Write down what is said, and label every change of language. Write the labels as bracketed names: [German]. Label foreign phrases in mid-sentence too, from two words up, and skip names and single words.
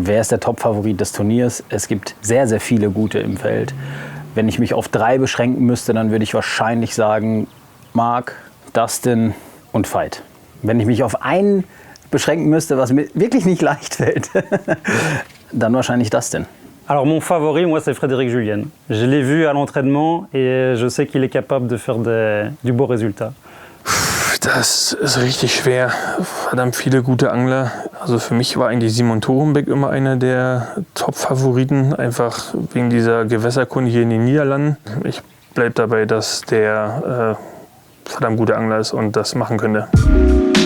[German] Wer ist der Top-Favorit des Turniers? Es gibt sehr, sehr viele gute im Feld. Wenn ich mich auf 3 beschränken müsste, dann würde ich wahrscheinlich sagen Marc, Dustin und Veit. Wenn ich mich auf einen beschränken müsste, was mir wirklich nicht leicht fällt, dann wahrscheinlich Dustin. [French] Alors mon favori, moi, c'est Frédéric Julien. Je l'ai vu à l'entraînement et je sais qu'il est capable de faire du beau résultat. [German] Das ist richtig schwer. Verdammt viele gute Angler. Also für mich war eigentlich Simon Thorenbeck immer einer der Top-Favoriten, einfach wegen dieser Gewässerkunde hier in den Niederlanden. Ich bleibe dabei, dass der verdammt guter Angler ist und das machen könnte.